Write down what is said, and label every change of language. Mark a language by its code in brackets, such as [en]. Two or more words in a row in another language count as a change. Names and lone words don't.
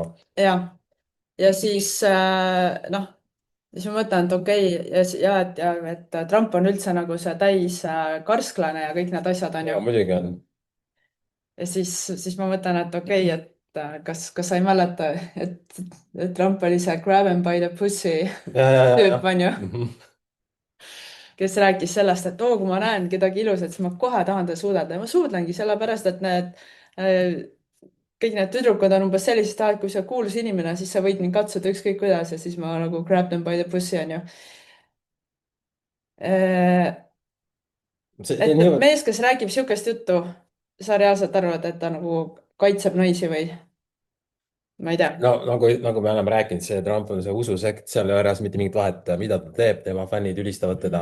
[et] ja, ja siis noh, siis ma mõtlen, et okei et Trump on üldse nagu see täis karsklane ja kõik need asjad on ja ju. muidugi on. Ja siis ma mõtlen, et okei, et kas sa ei mäleta, et Trump oli see [en] grab him by the pussy [et] Ja. tüüp, on ju, Mhm. kes rääkis sellest, et oo, kui ma näen kedagi ilusat, siis ma kohe tahan teda suudelda ja ma suudlengi sellepärast, et need kõik need tüdrukud on umbes sellised, et kui sa oled kuulus inimene, siis sa võid mind katsuda ükskõik kuidas ja siis ma nagu [en] grab them by the pussy, [et] on ju. see Et nii, mees, kes räägib sihukest juttu, sa reaalselt arvad, et ta nagu kaitseb naisi või ma ei tea. no nagu me oleme rääkinud, see Trump on see ususekt, seal ei ole reaalselt mitte mingit vahet, mida ta teeb, tema fännid ülistavad teda.